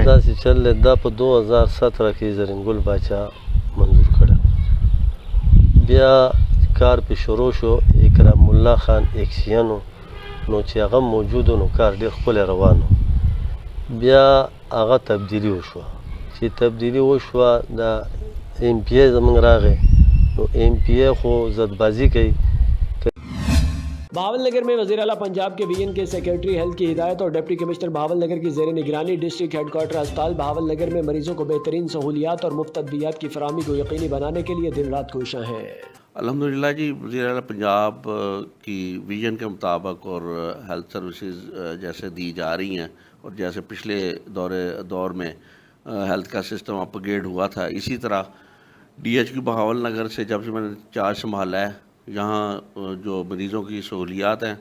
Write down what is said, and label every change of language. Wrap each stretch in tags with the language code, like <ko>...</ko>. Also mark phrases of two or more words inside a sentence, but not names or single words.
<ps>داسې چل دا په 2017 کې زرینګل باچا منظور کړه بیا کار پې شروع شو اکرام الله خان ایکسیانو نو چې هغه موجود نو کار ډېر ښکلی روان بیا هغه تبدیلي وشوه چې تبدیلي وشوه د ایم پی ای زمونږ راغی نو ایم پی ای خو زدبازي کوي</ps> <ur>بہاول نگر میں وزیر اعلیٰ پنجاب کے وی این کے</ur> <en>secretary health</en> <ur>کی ہدایت اور</ur> <en>deputy commissioner</en> <ur>بہاول نگر کی زیر نگرانی</ur> <en>district headquarter</en> <ur>اسپتال بہاول نگر میں مریضوں کو بہترین سہولیات اور مفت ادویات کی فراہمی کو یقینی بنانے کے لیے دن رات کوشاں ہیں الحمدللہ جی وزیر اعلیٰ پنجاب کی ویژن کے مطابق اور</ur> <en>health services</en> <ur>جیسے دی جا رہی ہیں اور جیسے پچھلے دور میں ہیلتھ کا سسٹم اپ گریڈ ہوا تھا اسی طرح ڈی ایچ کیو بہاول نگر سے جب سے میں نے چارج سنبھالا ہے یہاں جو مریضوں کی سہولیات ہیں</ur>